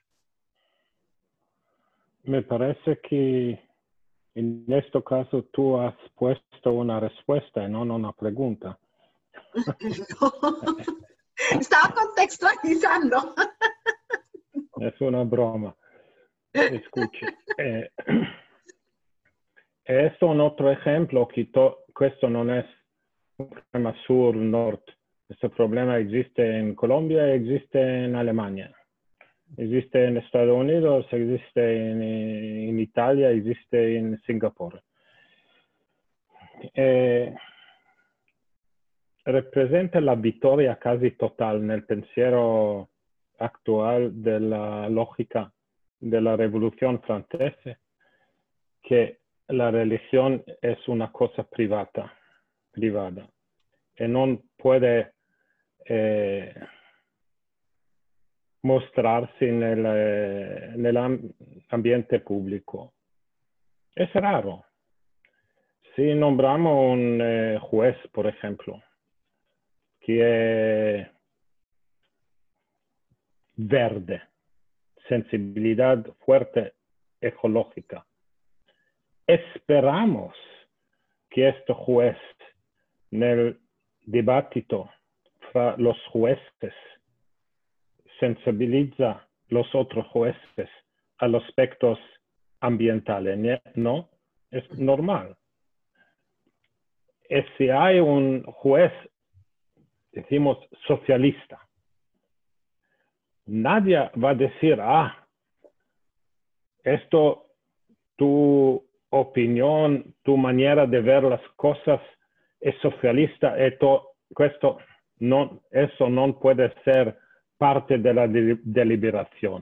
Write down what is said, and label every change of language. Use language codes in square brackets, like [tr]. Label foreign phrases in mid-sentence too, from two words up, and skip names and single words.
[es] Me parece que en este caso tú has puesto una respuesta y no una pregunta. No. Estaba contextualizando. Es una broma. Escuche. Esto es un otro ejemplo que [it] questo non è un problema sur-nord. [es] Questo problema existe en Colombia e existe en Alemania. Existe en Estados Unidos, existe en Italia, existe en Singapur. Representa [it] la vittoria quasi [es] total [it] nel pensiero [es] actual [it] della logica della [es] Revolución Francesa, que la religión es una cosa privada y no puede mostrarse en el ambiente público. Es raro. Si nombramos un juez, por ejemplo, que es verde, sensibilidad fuerte ecológica, esperamos que este juez, [it] nel dibattito fra [es] los jueces, sensibiliza los otros jueces a los aspectos ambientales, ¿no? Es normal. Y si hay un juez, decimos socialista, nadie va a decir, esto, tu opinión, tu manera de ver las cosas es socialista, eso no puede ser parte de la deliberación.